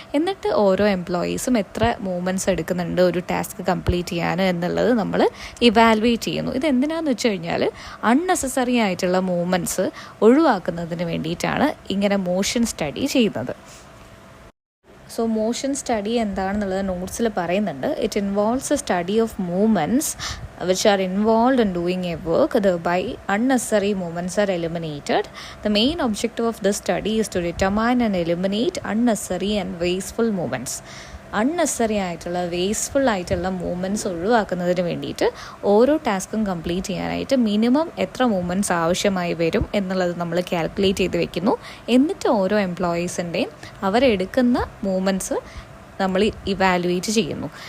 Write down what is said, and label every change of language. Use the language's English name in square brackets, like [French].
[Malayalam] എന്നിട്ട് ഓരോ എംപ്ലോയീസും എത്ര മൂവ്മെൻറ്റ്സ് എടുക്കുന്നുണ്ട് ഒരു ടാസ്ക് കംപ്ലീറ്റ് ചെയ്യാൻ എന്നുള്ളത് നമ്മൾ ഇവാലുവേറ്റ് ചെയ്യുന്നു. ഇതെന്തിനാണെന്ന് വെച്ച് കഴിഞ്ഞാൽ അൺനെസസറി ആയിട്ടുള്ള മൂവ്മെൻറ്റ്സ് ഒഴിവാക്കുന്നതിന് വേണ്ടിയിട്ടാണ് ഇങ്ങനെ മോഷൻ സ്റ്റഡി ചെയ്യുന്നത്. സോ മോഷൻ സ്റ്റഡി എന്താണെന്നുള്ളത് നോട്ട്സിൽ പറയുന്നുണ്ട്. [English] It involves a study of movements which are involved in doing a work, thereby unnecessary movements are eliminated. The main objective of this study is to determine and eliminate unnecessary and wasteful movements. [Malayalam] Unnecessary ആയിട്ടുള്ള wasteful ആയിട്ടുള്ള movements ഒഴിവാക്കുന്നതിന് വേണ്ടിയിട്ട് ഓരോ ടാസ്കും complete ചെയ്യാനായിട്ട് minimum എത്ര movements ആവശ്യമായി വരും എന്നുള്ളത് നമ്മൾ കാൽക്കുലേറ്റ് ചെയ്ത് വെക്കുന്നു. എന്നിട്ട് ഓരോ എംപ്ലോയീസിൻ്റെയും അവരെടുക്കുന്ന മൂവ്മെൻറ്റ്സ് നമ്മൾ ഇവാലുവേറ്റ് ചെയ്യുന്നു.